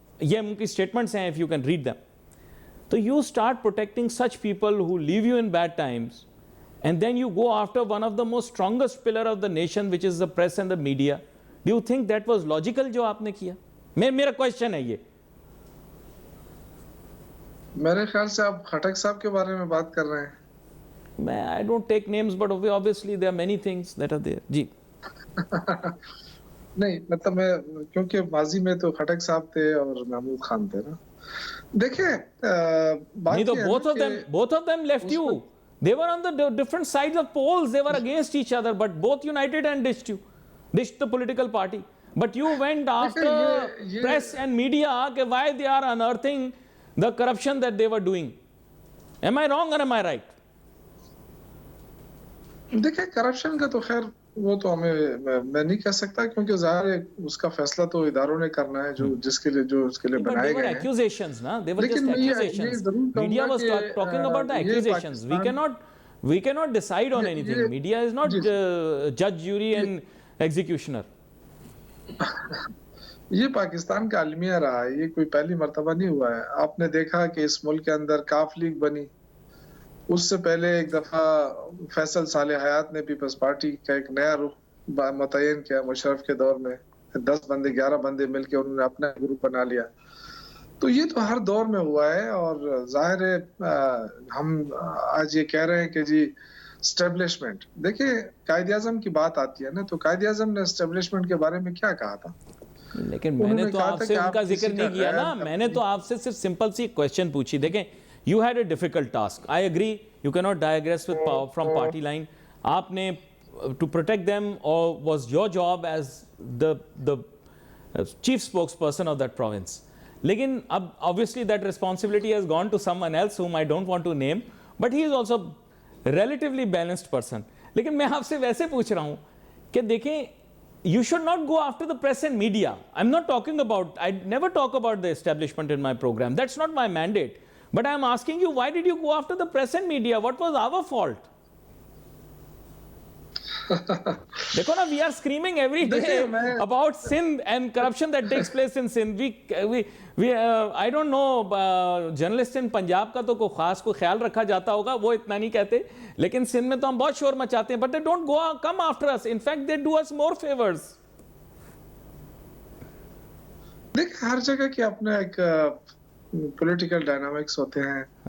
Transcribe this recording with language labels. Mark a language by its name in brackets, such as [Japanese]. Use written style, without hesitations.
[Urdu] یہ ان کی statements ہیں, [English] if you can read them. So you start protecting such people who leave you in bad times, and then you go after one of the most strongest pillar of the nation, which is the press and the media. Do you think that was logical [Urdu] جو آپ نے کیا؟ میرا question ہے یہ. میرے خیال سے آپ خٹک صاحب کے بارے میں بات کر رہے ہیں. [English] I don't take names, but obviously there are many things that are there. [Urdu] جی. نہیں, مطلب میں کیونکہ ماضی میں تو خٹک صاحب تھے اور محمود خان تھے نا. دیکھیں نہیں تو [English] both of them left you. They were on the different sides of poles. They were against each other, but both united and ditched the political party. But you went after press and media why they are unearthing the corruption that they were doing. Am I wrong or am I right? [Urdu] دیکھیں corruption کا تو خیر وہ تو ہمیں میں نہیں کہہ سکتا, کیونکہ ظاہر ہے اس کا فیصلہ تو اداروں نے کرنا ہے جو اس کے لیے بنائے گئے ہیں. [English] Accusations, na? They were just accusations. Media was talking about the accusations. We cannot decide on anything. Media is not judge, jury and executioner. [Urdu] یہ پاکستان کا المیہ رہا ہے, یہ کوئی پہلی مرتبہ نہیں ہوا ہے. آپ نے دیکھا کہ اس ملک کے اندر کاف لیگ بنی, اس سے پہلے ایک دفعہ فیصل صالح حیات نے پیپلز پارٹی کا ایک نیا رخ متعین کیا مشرف کے دور میں. 10 بندے 11 بندے مل کے انہوں نے اپنا گروپ بنا لیا. تو یہ تو ہر دور میں ہوا ہے, اور ظاہر ہے ہم آج یہ کہہ رہے ہیں کہ جی اسٹیبلشمنٹ. دیکھیں قائد اعظم کی بات آتی ہے نا, تو قائد اعظم نے اسٹیبلشمنٹ کے بارے میں کیا کہا تھا؟ لیکن میں نے تو آپ سے ان کا ذکر نہیں کیا نا, میں نے تو آپ سے صرف سمپل سی کویسچن پوچھی. [English] دیکھیں you had a difficult task. I agree, you cannot digress with from party line. [Urdu] آپ نے [English] to protect them, or was your job as the chief spokesperson of that province. [Urdu] لیکن اب [English] obviously that responsibility has gone to someone else whom I don't want to name, but he is also relatively balanced person. [Urdu] لیکن میں آپ سے ویسے پوچھ رہا ہوں کہ دیکھیں, [English] you should not go after the press and media. I'm not talking about, I never talk about the establishment in my program. That's not my mandate. But I'm asking you, why did you go after the press and media? What was our fault? Dekho na, we are screaming every day about Sindh and corruption that takes place in Sindh. I don't know, journalists in Punjab [Urdu] ka to کوئی خاص کوئی خیال رکھا جاتا ہوگا, وہ اتنا نہیں کہتے, لیکن سندھ میں تو ہم بہت شور مچاتے ہیں. [English] But they don't come after us. In fact, they do us more favors. [Urdu] دیکھ ہر جگہ کی اپنا ایک پولیٹیکل ڈائنامکس ہوتے ہیں.